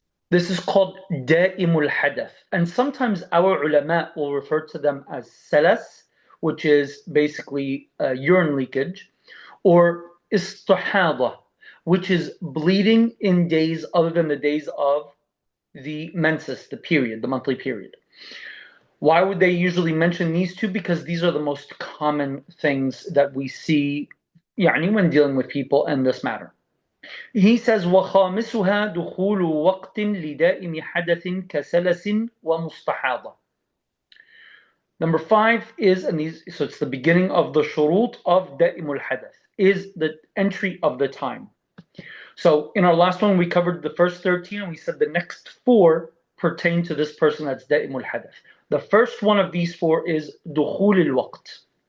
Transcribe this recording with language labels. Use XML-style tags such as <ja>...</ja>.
<en>This is called da'imul hadath. And sometimes our ulama will refer to them as salas, which is basically urine leakage, or istihada, which is bleeding in days other than the days of the menses, the period, the monthly period. Why would they usually mention these two? Because these are the most common things that we see when dealing with people in this matter. He says</en> <ar>وَخَامِسُهَا دُخُولُ وَقْتٍ لِدَائِمِ حَدَثٍ كَسَلَسٍ وَمُسْتَحَاضَةٍ.</ar> <en>Number 5 is, so it's the beginning of the shurut of da'imul hadath, is the entry of the time. So in our last one, we covered the first 13, and we said the next 4 pertain to this person that's da'imul hadath. The first one of these 4 is dukhul al-waqt.</en>